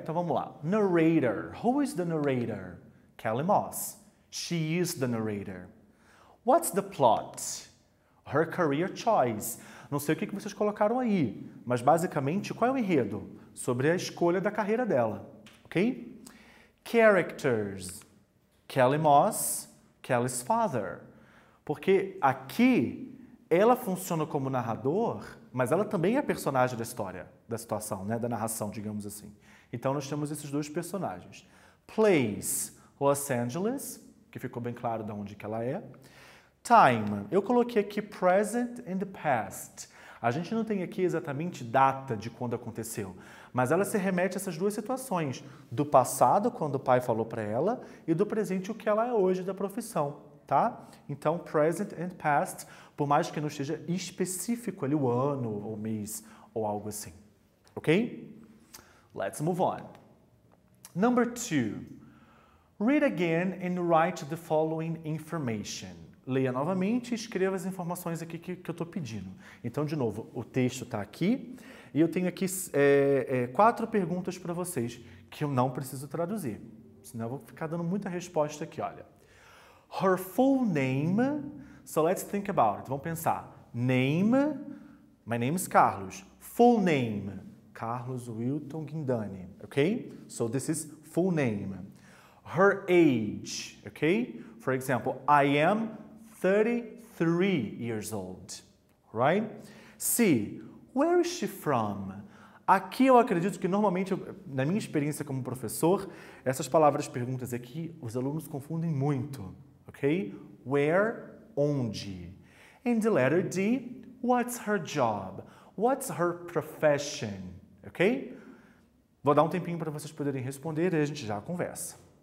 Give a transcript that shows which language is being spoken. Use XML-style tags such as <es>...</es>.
<pt>Então, vamos lá.</pt> <en>Narrator. Who is the narrator? Kelly Moss. She is the narrator. What's the plot? Her career choice.</en> <pt>Não sei o que vocês colocaram aí, mas basicamente, qual é o enredo? Sobre a escolha da carreira dela, ok?</pt> <en>Characters. Kelly Moss, Kelly's father.</en> <pt>Porque aqui ela funciona como narrador, mas ela também é personagem da história, da situação, né? Da narração, digamos assim. Então nós temos esses dois personagens. Place, Los Angeles, que ficou bem claro de onde que ela é. Time, eu coloquei aqui</pt> <en>present and past.</en> <pt>A gente não tem aqui exatamente data de quando aconteceu, mas ela se remete a essas duas situações, do passado, quando o pai falou para ela, e do presente, o que ela é hoje da profissão, tá? Então,</pt> <en>present and past,</en> <pt>por mais que não esteja específico ali o ano, ou mês, ou algo assim, ok?</pt> <en>Let's move on. Number 2. Read again and write the following information.</en> <pt>Leia novamente e escreva as informações aqui que eu estou pedindo. Então, de novo, o texto está aqui e eu tenho aqui 4 perguntas para vocês que eu não preciso traduzir. Senão eu vou ficar dando muita resposta aqui, olha.</pt> <en>Her full name, so let's think about it.</en> <pt>Vamos pensar.</pt> <en>Name, my name is Carlos. Full name, Carlos Wilton Guindani, ok? So this is full name. Her age, ok? For example, I am 33 years old, right? C, where is she from?</en> <pt>Aqui eu acredito que normalmente, na minha experiência como professor, essas palavras perguntas aqui, os alunos confundem muito, ok?</pt> <en>Where, onde? And the letter D, what's her job? What's her profession? Ok?</en> <pt>Vou dar um tempinho para vocês poderem responder e a gente já conversa.</pt>